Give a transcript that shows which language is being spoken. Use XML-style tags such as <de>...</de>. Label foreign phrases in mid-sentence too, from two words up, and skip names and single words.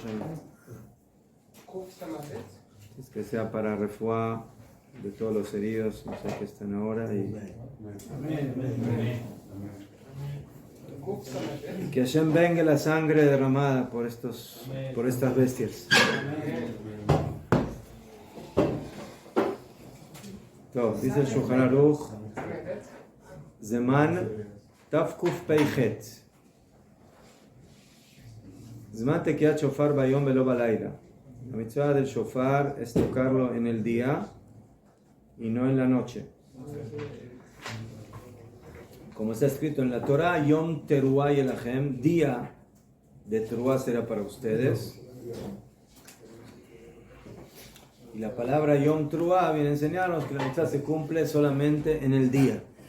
<es>Es que sea para refuá de todos los heridos, no sé que están ahora y que Hashem venga la sangre derramada por estas bestias. Dice el Shulchan Aruch,</es> <he>סימן ת ק פ ח. זמן תקיעת שופר ביום ולא בלילה.</he> <es>La mitzvah del shofar es tocarlo en el día y no en la noche. Como está escrito en la Torah,</es> <he>יום תרועה יהיה לכם,</he> <es>día de Teruah será para ustedes. Y la palabra</es> <he>יום תרועה</he> <es>viene a enseñarnos que la mitzvah se cumple solamente en el día.</es>